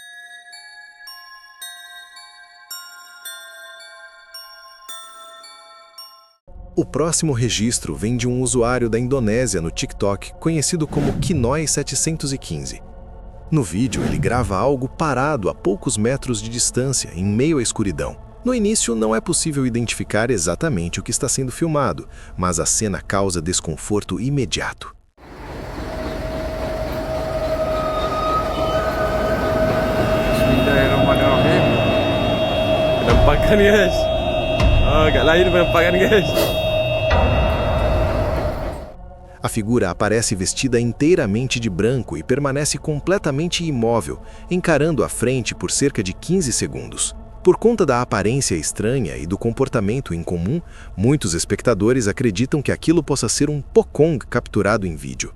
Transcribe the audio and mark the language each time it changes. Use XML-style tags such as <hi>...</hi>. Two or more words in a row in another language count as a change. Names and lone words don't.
<pt>O próximo registro vem de um usuário da Indonésia no TikTok, conhecido como Kinoi715. No vídeo, ele grava algo parado a poucos metros de distância, em meio à escuridão. No início, não é possível identificar exatamente o que está sendo filmado, mas a cena causa desconforto imediato.</pt> <id>Penampakan guys. Agak lain penampakan guys.</id> <pt>A figura aparece vestida inteiramente de branco e permanece completamente imóvel, encarando a frente por cerca de 15 segundos. Por conta da aparência estranha e do comportamento incomum, muitos espectadores acreditam que aquilo possa ser um Pocong capturado em vídeo.</pt>